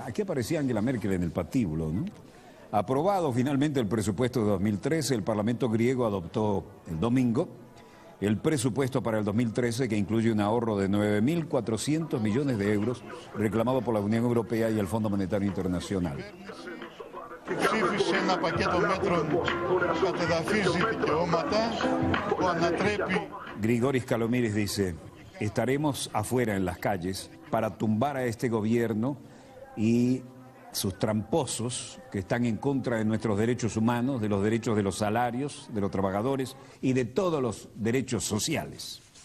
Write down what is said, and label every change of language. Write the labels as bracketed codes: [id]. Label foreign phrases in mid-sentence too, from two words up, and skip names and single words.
[es] Aquí aparecía Angela Merkel en el patíbulo, ¿no? Aprobado finalmente el presupuesto de 2013, el Parlamento griego adoptó el domingo el presupuesto para el 2013, que incluye un ahorro de 9.400 millones de euros reclamado por la Unión Europea y el Fondo Monetario Internacional. [el] Ψήφισε ένα πακέτο μέτρων που κατεδαφίζει δικαιώματα, που ανατρέπει. [es] Grigoris Kalomiris dice, estaremos afuera en las calles para tumbar a este gobierno y sus tramposos que están en contra de nuestros derechos humanos, de los derechos de los salarios, de los trabajadores y de todos los derechos sociales.